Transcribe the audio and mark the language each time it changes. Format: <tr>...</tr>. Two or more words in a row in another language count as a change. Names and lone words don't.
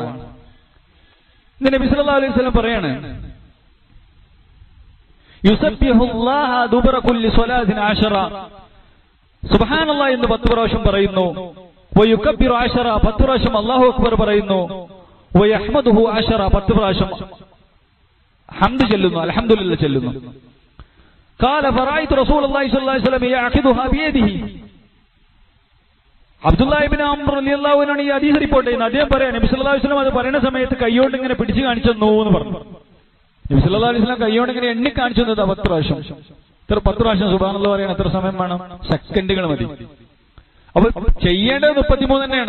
<ml>ഇത് നബി</ml> <ar>صلى الله عليه وسلم</ar> <ml>പറയാണ്,</ml> <ar>يسبح الله دبر كل صلاة</ar> <ml>10. സുബ്ഹാനല്ലാഹ് എന്ന് 10 പ്രാവശ്യം പറയുന്നു. വയുകബ്ബിറു 10, 10 പ്രാവശ്യം</ml> <ar>الله أكبر</ar> <ml>പറയുന്നു. വയഹ്മദുഹു 10, 10 പ്രാവശ്യം ഹംദ് ചൊല്ലുന്നു, അൽഹംദുലില്ലാഹ് ചൊല്ലുന്നു.</ml> <ar>قال فرأيت رسول الله صلى الله عليه وسلم يأخذها بيده.</ar> <ml>അബ്ദുല്ലാഹി ഇബ്നു അംർ</ml> <ar>رضي الله عنه</ar> <ml>ഈ ഹദീസ് റിപ്പോർട്ട് ചെയ്യുന്നത്. അദ്ദേഹം പറയാൻ നബി</ml> <ar>صلى الله عليه وسلم</ar> <ml>അത് പറയുന്ന സമയത്ത് കൈയോണ്ട് ഇങ്ങനെ പിടിച്ചു കാണിച്ചു തന്നു എന്ന് പറഞ്ഞു. നബി</ml> <ar>صلى الله عليه وسلم</ar> <ml>കൈയോണ്ട് ഇങ്ങനെ എണ്ണി കാണിച്ചു തന്നത് 10 പ്രാവശ്യം. 10 പ്രാവശ്യം സുബ്ഹാനല്ലാഹ് പറയാൻ എത്ര സമയം വേണം? സെക്കൻഡുകൾ മതി. അപ്പൊ ചെയ്യേണ്ടത് 33 തന്നെയാണ്.</ml>